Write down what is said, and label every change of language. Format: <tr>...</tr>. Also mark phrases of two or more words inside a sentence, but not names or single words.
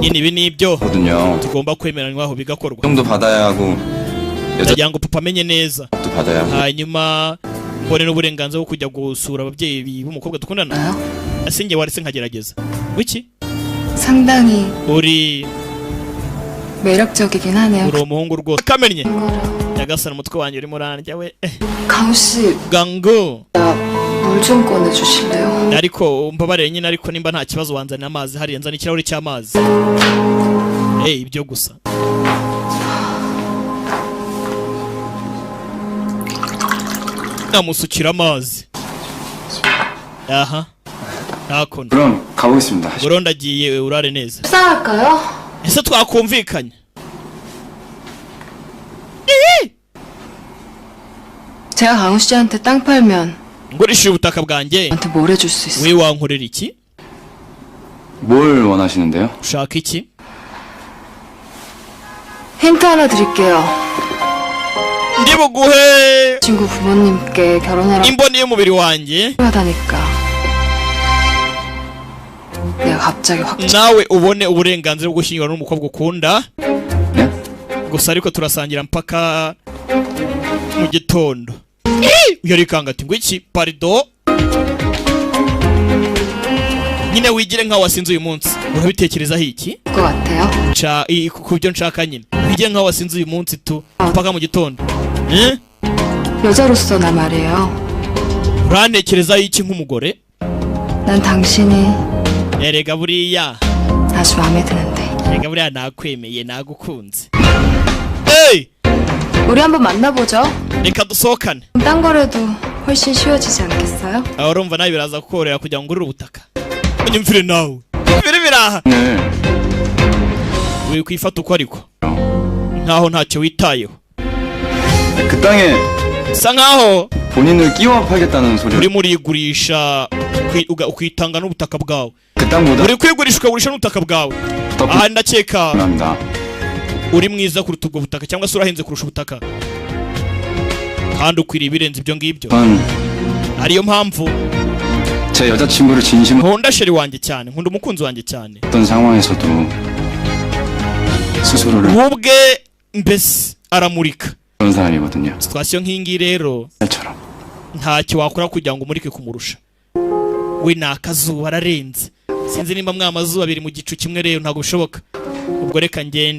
<rw>nyine ibi ni ibyo</rw> <ko>거든요.</ko> <rw>tugomba kwemeranywaho bigakorwa</rw> <ko>형도 받아야 하고</ko> <rw>ndagira ngo papa amenye neza</rw> <ko>여자도 받아야 하고</ko> <rw>hanyuma mbone n'uburenganzira bwo kujya gusura ababyeyi b'umukobwa dukundana</rw> <ko>나요?</ko> <rw>ese njye waretse nkagerageza wiki</rw> <ko>상당히</ko> <rw>uri</rw> <ko>매력적이긴 하네요.</ko> <rw>uri umuhungu rwose kamennye</rw> <ko>거라.</ko> <rw>nyagasana umutwe wanjye urimo urandya we</rw> <ko>강우 씨,</ko> <rw>gango</rw> <ko>물 좀 꺼내주실래요?</ko> <rw>ariko mbabarire nyine ariko nimba nta kibazo wanzanira amazi hariya nzana ikirahuri cy'amazi ibyo gusa namusukira amazi aha ntakono</rw> <ko>그럼 가보겠습니다.</ko> <rw>burundu ndagiye urare neza</rw> <ko>식사할까요?</ko> <rw>ese twakumvikanye</rw> <ko>제가 강우 씨한테 땅 팔면</ko> <rw>ngurishije ubutaka bwanjye</rw> <ko>저한테 뭘 해줄 수 있어요?</ko> <rw>we wankorera iki</rw> <ko>뭘 원하시는데요?</ko> <rw>ushaka iki</rw> <ko>힌트 하나 드릴게요.</ko> <rw>ndi buguhe</rw> <ko>친구 부모님께 결혼하라고</ko> <rw>imboni y'umubiri wanjye</rw> <ko>하다니까 내가 갑자기 확</ko> <rw>nawe ubone uburenganzira bwo gushyingirwa n'umukobwa ukunda</rw> <ko>네?</ko> <rw>gusa ariko turasangira mpaka mu gitondo yarikanga ati ngo iki parido nyine wigire nkaho wasinze uyu munsi urabitekerezaho iki</rw> <ko>것 같아요.</ko> <rw>kubyo nshaka nyine wigire nkaho wasinze uyu munsi tu mpaka mu gitondo</rw> <ko>여자로서 나 말이에요.</ko> <rw>urantekerezaho iki nk'umugore</rw> <ko>난 당신이</ko> <rw>erega buriya</rw> <ko>아주 마음에 드는데.</ko> <rw>erega buriya nakwemeye nagukunze 에이</rw> <ko>우리 한번 만나보죠.</ko> <rw>reka dusohokane</rw> <ko>딴 거라도 훨씬 쉬워지지 않겠어요?</ko> <rw>urumva nawe biraza kukorera kugira ngo ngurure ubutaka unyumvire nawe nyumvire biraha</rw> <ko>오늘</ko> <rw>uri kwifata uko ariko nkaho ntacyo witayeho</rw> <ko>그 땅에</ko> <rw>sa nkaho</rw> <ko>본인을 끼워 팔겠다는 소리.</ko> <rw>urimo urigurisha ukitanga n'ubutaka bwawe</rw> <ko>그 땅보다</ko> <rw>uri kwigurisha ukagurisha n'ubutaka bwawe</rw> <ko>더</ko> <rw>aha ndakeka</rw> <ko>불합니다.</ko> <rw>uri mwiza kuruta ubwo butaka cyangwa se urahenze kurusha ubutaka kandi ukwiriye ibirenze ibyo ngibyo</rw> <ko>전</ko> <rw>ariyo mpamvu</rw> <ko>제 여자친구를 진심으로</ko> <rw>nkunda sheri wanjye cyane nkunda umukunzi wanjye cyane</rw> <ko>어떤 상황에서도 스스로를</ko> <rw>we ubwe mbese aramurika</rw> <ko>그런 사람이거든요.</ko> <rw>situwasiyo nk'iyingiyi rero</rw> <ko>딸처럼.</ko> <rw>ntacyo wakora kugira ngo umurike kumurusha we ni akazuba ararenze sinzi nimba mwamazuba abiri mu gicu kimwe rero ntabwo bishoboka ubwo reka ngende</rw>